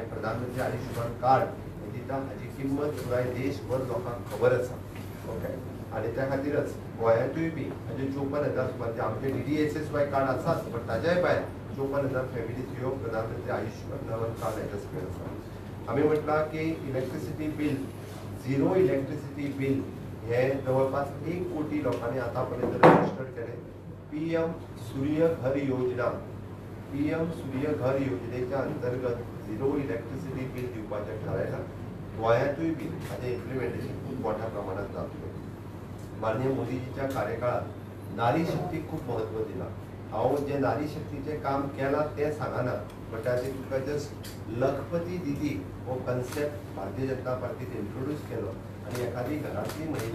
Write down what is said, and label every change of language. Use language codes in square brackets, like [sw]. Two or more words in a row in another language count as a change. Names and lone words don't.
[kok] प्रधानमंत्री आयुष्मान कार्ड दिता हाची किंमत पुराय देशभर लोकांक खबर आसा ओके आनी त्या खातीरच गोंयांतूय बी हाजे 54,000 म्हणजे आमचे DDSSY कार्ड आसाच पण ताज्याय भायर 54,000 फॅमिलीज ह्यो प्रधानमंत्री आयुष्मान कार्ड हेच्या सकयल आसा आमी म्हटलां की [en] electricity bill zero electricity bill [kok] हे जवळपास 1 कोटी लोकांनी आतापर्यंत रजिस्टर केले PM सूर्य घर योजना PM सूर्य घर योजनेच्या अंतर्गत [en] zero electricity bill [kok] दिवपाचें थारायलां गोंयांतूय बी हाजें इम्प्लिमेंटेशन खूब मोठ्या प्रमाणात जातलें माननीय मोदीजीच्या कार्यकाळात नारी शक्तीक खूब महत्व दिला हांव जे नारी शक्तीचें काम केलां तें सांगना बट ताचे तुका जस्ट लखपती दिदी हो कन्सेप्ट भारतीय जनता पार्टीन इंट्रोड्यूस केलो आनी एखादी घरांतली महिला